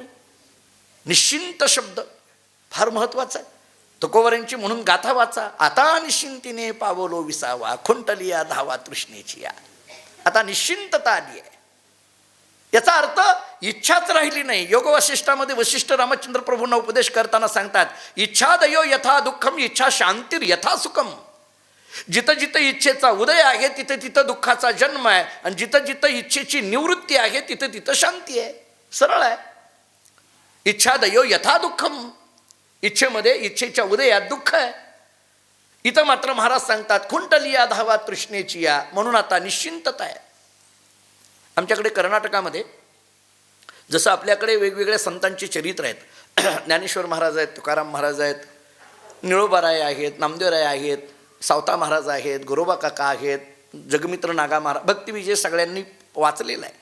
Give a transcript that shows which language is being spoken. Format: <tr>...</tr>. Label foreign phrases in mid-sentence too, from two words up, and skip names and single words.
<mr>निश्चिंत शब्द फार महत्वाचा आहे. तुकोबरांची म्हणून गाथा वाचा. आता निश्चिंतीने पावलो विसावा, खुंटलिया धावा तृष्णेची या. आता निश्चिंतता आली आहे. याचा अर्थ इच्छाच राहिली नाही. योग वशिष्ठामध्ये वशिष्ठ रामचंद्र प्रभूंना उपदेश करताना सांगतात,</mr> <sa>इच्छादयो यथा दुःखम इच्छा शांतीर यथा सुखम.</sa> <mr>जिथं जिथं इच्छेचा उदय आहे तिथं तिथं दुःखाचा जन्म आहे, आणि जिथं जिथं इच्छेची निवृत्ती आहे तिथं तिथं शांती आहे. सरळ आहे.</mr> <sa>इच्छादयो यथा दुःखम,</sa> <mr>इच्छेमध्ये इच्छेच्या उदयात दुःख आहे. इथं मात्र महाराज सांगतात, खुंटलिया धावा तृष्णेची या. म्हणून आता निश्चिंतता आहे. आमच्याकडे कर्नाटकामध्ये जसं आपल्याकडे वेगवेगळ्या संतांची चरित्र आहेत, ज्ञानेश्वर महाराज आहेत, तुकाराम महाराज आहेत, निळोबाराय आहेत, नामदेवराय आहेत, सावता महाराज आहेत, गुरोबा काका आहेत, जगमित्र नागा महाराज, भक्तिविजय सगळ्यांनी वाचलेला आहे.</mr>